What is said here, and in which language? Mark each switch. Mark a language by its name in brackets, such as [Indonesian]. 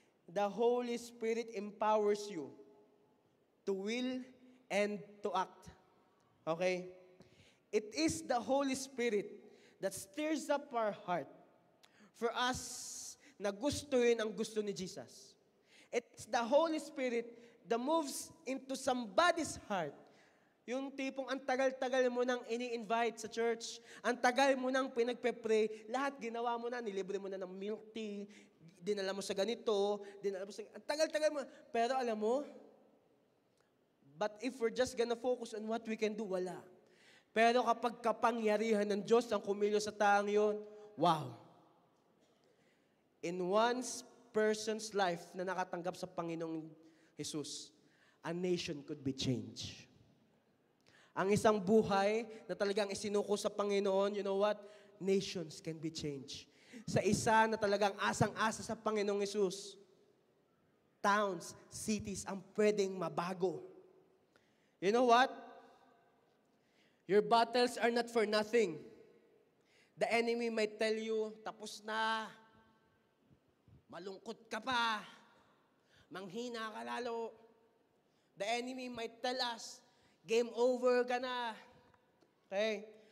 [English] The Holy Spirit empowers you to will and to act. Okay? It is the Holy Spirit that stirs up our heart for us [Filipino] na gustuhin ang gusto ni Jesus. [English] It's the Holy Spirit that moves into somebody's heart. [Filipino] Yung tipong ang tagal-tagal mo nang ini-invite sa church, ang tagal mo nang pinagpe-pray, lahat ginawa mo na, nilibre mo na ng milk tea, dinala mo sa ganito, ang tagal-tagal mo. Pero alam mo, [English] but if we're just gonna focus on what we can do, wala. [Filipino] Pero kapag kapangyarihan ng Diyos ang kumilyo sa taong yun, wow. [English] In one person's life [Filipino] na nakatanggap sa Panginoong Jesus, [English] a nation could be changed. [Filipino] Ang isang buhay na talagang isinuko sa Panginoon, [English] you know what? Nations can be changed. [Filipino] Sa isa na talagang asang-asa sa Panginoong Jesus, towns, cities ang pwedeng mabago. [English] You know what? Your battles are not for nothing. The enemy might tell you, [Filipino] tapos na. malungkot ka pa, manghina ka lalo. [English] The enemy might tell us, game over ka na. Okay?